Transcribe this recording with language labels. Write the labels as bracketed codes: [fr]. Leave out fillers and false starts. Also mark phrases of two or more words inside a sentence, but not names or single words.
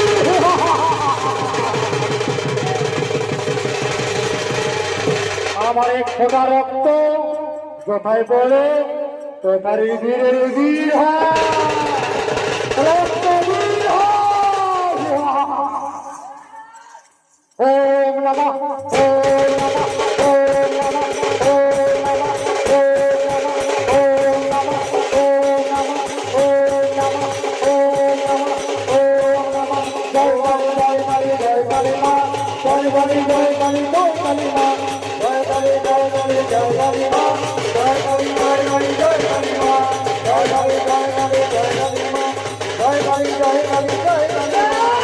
[bn] আমার এক ফোঁটা রক্ত কোথায় বলে তোতারি বীরের বীর হয় [sa] রক্তবীর ওম নমঃ ওম নমঃ ওম নমঃ ওম নমঃ ওম নমঃ ওম নমঃ ওম নমঃ ওম নমঃ ওম নমঃ [bn] জয় কালী জয় কালী মা জয় কালী জয় কালী জয় কালী মা জয় কালী জয় কালী জয় কালী মা জয় কালী জয় কালী জয় কালী মা জয় কালী জয় কালী জয় কালী মা জয় কালী জয় কালী জয় কালী মা